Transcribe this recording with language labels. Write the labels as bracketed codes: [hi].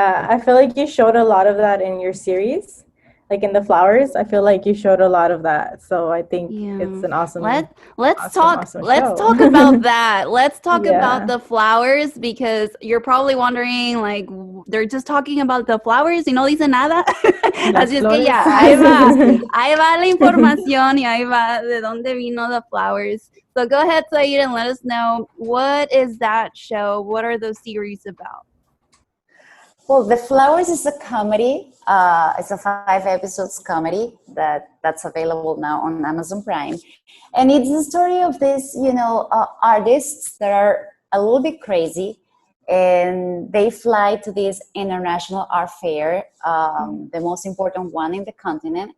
[en] I feel like you showed a lot of that in your series, like in the flowers. I feel like you showed a lot of that, so I think it's an awesome. Let's talk about that. Let's talk about the flowers, because you're probably wondering, like, they're just talking about the flowers [es] y no dice nada. Así es que ya, ahí va la información, y ahí va de dónde vino the flowers. [en] So go ahead, Zair, and let us know, what is that show? What are those series about? Well, The Flowers is a comedy. It's a 5 episodes comedy that's available now on Amazon Prime, and it's the story of these, artists that are a little bit crazy, and they fly to this international art fair, the most important one in the continent.